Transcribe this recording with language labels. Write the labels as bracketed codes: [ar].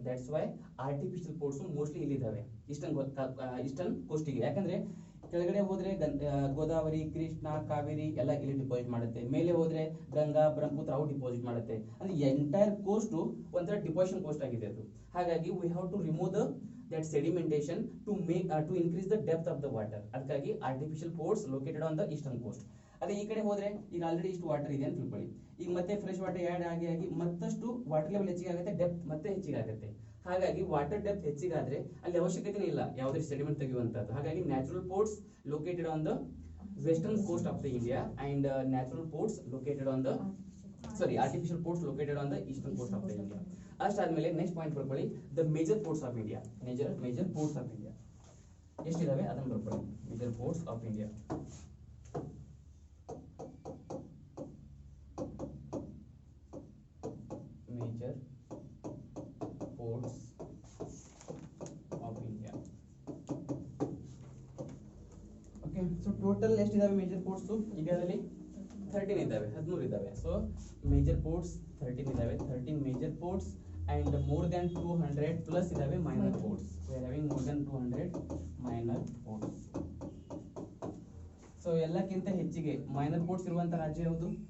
[en] that's why artificial ports mostly [kn] ಇಲ್ಲಿ ಇದಾವೆ [en] Eastern ಕೋಸ್ಟಿಗೆ. [kn] ಯಾಕಂದ್ರೆ ಕೆಳಗಡೆ ಹೋದ್ರೆ ಗೋದಾವರಿ, ಕೃಷ್ಣ, ಕಾವೇರಿ ಎಲ್ಲ ಇಲ್ಲಿ ಡಿಪಾಸಿಟ್ ಮಾಡುತ್ತೆ. ಮೇಲೆ ಹೋದ್ರೆ ಗಂಗಾ, ಬ್ರಹ್ಮಪುತ್ರ ಅವು ಡಿಪಾಸಿಟ್ ಮಾಡುತ್ತೆ. ಅಂದ್ರೆ ಎಂಟೈರ್ ಕೋಸ್ಟ್ ಒಂಥರ ಡಿಪಾಸಿಷನ್ ಕೋಸ್ಟ್ ಆಗಿದೆ ಅದು. [en] ಹಾಗಾಗಿ we have to remove that sedimentation to increase the depth of the water. ಅದಕ್ಕಾಗಿ artificial ports located on the eastern coast. [kn] ಅದೇ ಈ ಕಡೆ ಹೋದ್ರೆ ಈಗ ಆಲ್ರೆಡಿ ಇಷ್ಟು ವಾಟರ್ ಇದೆ ಅಂತ ತಿಳ್ಕೊಳ್ಳಿ. ಈಗ ಮತ್ತೆ ಫ್ರೆಶ್ ವಾಟರ್ ಆಡ್ ಆಗಿ ಮತ್ತಷ್ಟು ವಾಟರ್ ಲೆವೆಲ್ ಹೆಚ್ಚಿಗೆ ಆಗುತ್ತೆ, ಡೆಪ್ತ್ ಮತ್ತೆ ಹೆಚ್ಚಿಗೆ ಆಗುತ್ತೆ. ಹಾಗಾಗಿ ವಾಟರ್ ಡೆಪ್ತ್ ಹೆಚ್ಚಿಗಾದ್ರೆ ಅಲ್ಲಿ ಅವಶ್ಯಕತೆ ಇಲ್ಲ ಯಾವುದೇ ಸೆಡಿಮೆಂಟ್ ತೆಗೆಯುವಂತದ್ದು. [en] ಹಾಗಾಗಿ natural ports located on the western coast of the India and natural ports located on the artificial ports located on the eastern coast of the India. ಅಷ್ಟಾದ್ಮೇಲೆ next point ಬರ್ಕೊಳ್ಳಿ, the major ports of India. Major ports of India [kn] ಎಷ್ಟಿದಾವೆ ಅದನ್ನ ಬರ್ಕೊಳ್ಳಿ. [en] Major ports of India. Major ports of India. [kn] Okay, so total ಎಷ್ಟಿದಾವೆ major ports ಇಂಡಿಯಾದಲ್ಲಿ? 13 ಇದಾವೆ, 13 ಇದಾವೆ. So major ports 13 ಇದಾವೆ, 13 major ports [en] and more than 200 plus [kn] ಇದಾವೆ minor ports. [en] We are having more than 200 minor ports. [kn] So ಎಲ್ಲಕ್ಕಿಂತ ಹೆಚ್ಚಿಗೆ minor ports ಇರುವಂತ ರಾಜ್ಯ ಯಾವುದು?